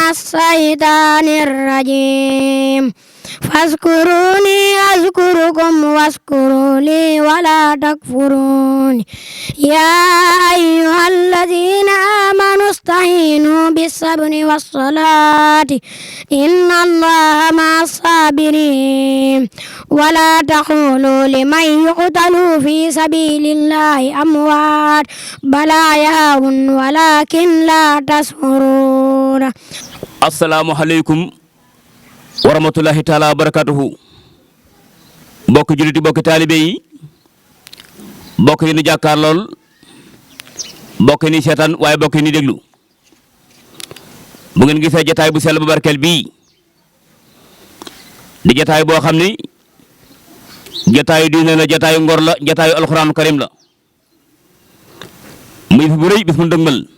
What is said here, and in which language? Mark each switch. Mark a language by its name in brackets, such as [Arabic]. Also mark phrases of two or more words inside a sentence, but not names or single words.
[Arabic] الشيطان الرجيم فاذكروني أذكركم واشكروا لي ولا تكفرون يا أيها الذين آمنوا استعينوا بالصبر والصلاة إن الله مع الصابرين ولا تقولوا لمن يقتل في سبيل الله أموات بل أحياء ولكن لا تشعرون. السلام عليكم ورحمة الله تعالى وبركاته. [Wolof] bokk juliti bokk taalibe yi bokk yi ni jàkkaar lool bokk yi ni seetaan waaye bokk yi ni déglu bu ngeen gisee jataay bu sell bu barkeel bii di jataay boo xam ni jataayu diine la jataayu ngor la jataayu [Arabic] القرآن الكريم [Wolof] la muy fi bu rëy bis mu dëgmal